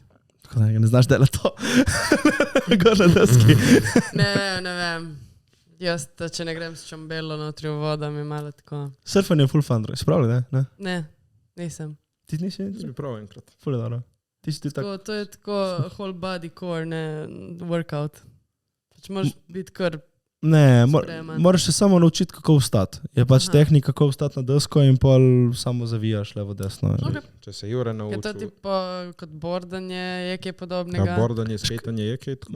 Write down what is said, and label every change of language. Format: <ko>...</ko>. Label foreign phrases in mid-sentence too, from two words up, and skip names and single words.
<sl>Tako da ne znaš delati to. Gor na deski. Ne vem. Jaz, če ne grem s čombelo notri v vodo, mi je malo tako. Surfanje je full fun, spravili, ne? Ne, nisem. Ti nisi? Sem prav enkrat. Ful je dobro. Ti si ti tako. To je tako</sl> <en>whole body core,</en> <sl>ne workout. Pač moraš biti kar... Ne, Spreman. moraš se samo naučiti, kako vstati. Je pač Aha. tehnika, kako vstati na desko in pol samo zavijaš levo, desno. Okay. Če se Jure Je to naučil. tipo kot bordanje, je kaj Ja, podobnega. bordanje, skejtanje je kaj tako.</sl>